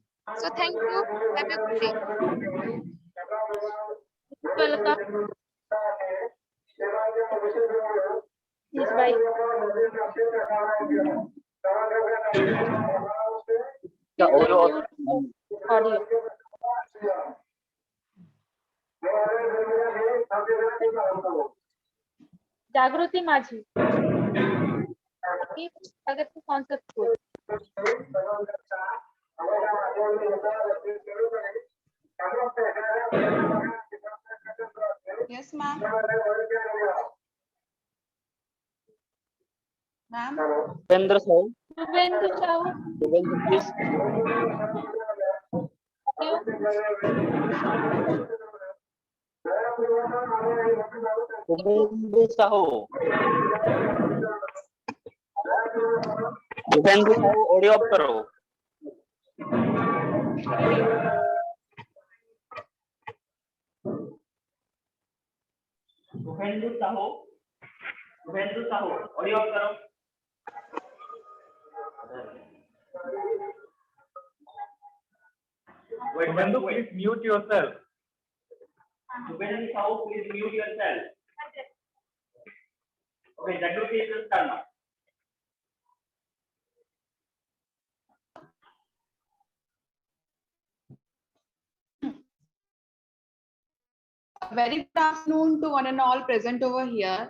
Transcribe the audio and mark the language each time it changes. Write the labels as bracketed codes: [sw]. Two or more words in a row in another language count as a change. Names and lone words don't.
[en] So thank you. Have a good day. Welcome. Yes, bye. The audio. Audio. जागृति माझी प्रगति कॉन्सेप्ट स्कूल. Yes, ma'am. Ma'am. Pendra Sahu. शुभेंदु साहू. Pendra, please. Pendra Sahu. [hi] Pendra Sahu, [en] audio off [hi] करो. शुभेंदु साहू, [en] audio off [hi] करो. [en] Subhendu, please mute yourself. शुभेंदु साहू, please mute yourself. Okay, Jagriti is start now. Very good afternoon to one and all present over here.